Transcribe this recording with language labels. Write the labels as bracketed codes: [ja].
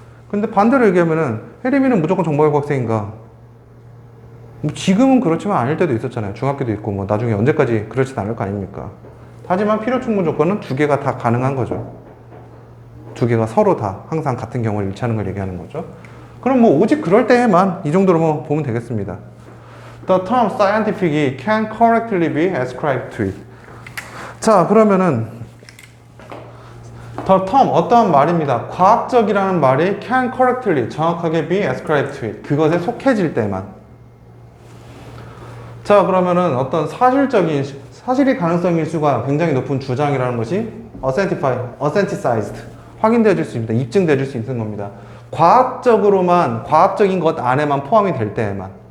[ko] 근데 반대로 얘기하면은 혜림이는 무조건 정발고 학생인가? 뭐 지금은 그렇지만 아닐 때도 있었잖아요. 중학교도 있고 뭐 나중에 언제까지 그렇진 않을 거 아닙니까? 하지만 필요 충분 조건은 두 개가 다 가능한 거죠. 두 개가 서로 다 항상 같은 경우를 일치하는 걸 얘기하는 거죠. 그럼 뭐 오직 그럴 때에만 이 정도로 뭐 보면 되겠습니다. [en] The term scientific can correctly be ascribed to it. [ko] 자, 그러면은 [en] the term [ko] 어떠한 말입니다. 과학적이라는 말이 [en] can correctly [ko] 정확하게 [en] be ascribed to it. [ko] 그것에 속해질 때만. 자, 그러면은 어떤 사실이 가능성일 수가 굉장히 높은 주장이라는 것이 authenticized 확인되어질 수 있습니다. 입증되어질 수 있는 겁니다. 과학적인 것 안에만 포함이 될 때에만.